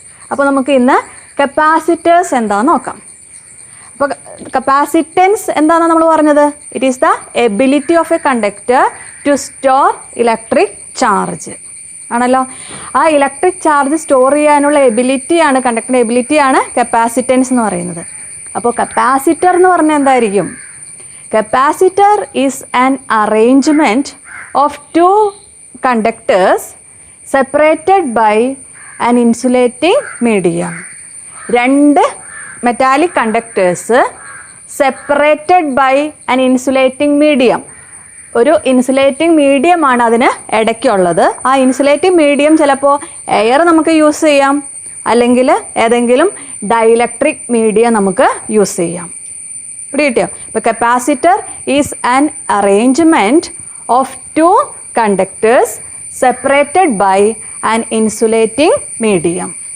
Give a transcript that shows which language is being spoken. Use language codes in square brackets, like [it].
[ml] അപ്പോൾ നമുക്ക് ഇന്ന് കപ്പാസിറ്റേഴ്സ് എന്താണെന്ന് നോക്കാം. അപ്പോൾ കപ്പാസിറ്റൻസ് എന്താണെന്ന് നമ്മൾ പറഞ്ഞത്, [en] it is the ability of a conductor to store electric charge [ml] ആണല്ലോ. ആ ഇലക്ട്രിക് ചാർജ് സ്റ്റോർ ചെയ്യാനുള്ള എബിലിറ്റിയാണ്, കണ്ടക്ടറിൻ്റെ എബിലിറ്റിയാണ് കപ്പാസിറ്റൻസ് എന്ന് പറയുന്നത്. അപ്പോൾ കപ്പാസിറ്റർ എന്ന് പറഞ്ഞാൽ എന്തായിരിക്കും? [en] Capacitor is an arrangement of 2 conductors separated by an insulating medium. 2 metallic conductors separated by an insulating medium. [ml] ഒരു ഇൻസുലേറ്റിംഗ് മീഡിയം ആണ് അതിന് ഇടയ്ക്കുള്ളത്. ആ ഇൻസുലേറ്റിംഗ് മീഡിയം ചിലപ്പോൾ എയർ നമുക്ക് യൂസ് ചെയ്യാം, അല്ലെങ്കിൽ ഏതെങ്കിലും ഡൈലക്ട്രിക് മീഡിയം നമുക്ക് യൂസ് ചെയ്യാം. കിട്ടിയോ? [en] ഇപ്പോൾ capacitor is an arrangement of 2 conductors separated by an insulating medium.